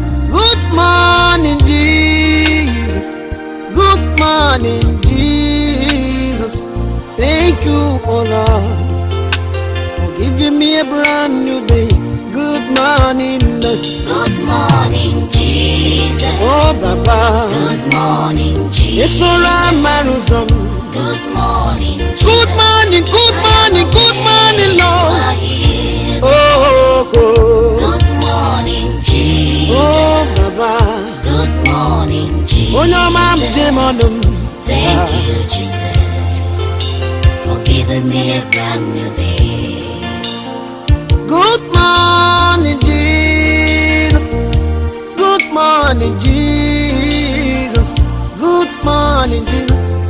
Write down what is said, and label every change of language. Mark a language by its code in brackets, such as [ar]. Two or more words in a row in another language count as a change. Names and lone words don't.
[en] Good morning, Jesus. Good morning, Jesus. Thank you, oh Lord, for giving me a brand new day. Good morning, Lord. Good morning, Jesus. Oh, Baba. Good morning, Jesus. [ig] Esoro amara ụzọ m. [en] Good morning, Jesus. Good morning, good morning, good morning, Lord. You are here. Oh, oh, oh. Good morning, Jesus. Oh, Baba. Good morning, Jesus. [ig] Onye ọma m, je m ọnụ m. [en] Thank you, Jesus, for giving me a brand new day. Good morning, Jesus. Good morning, Jesus. Good morning, Jesus.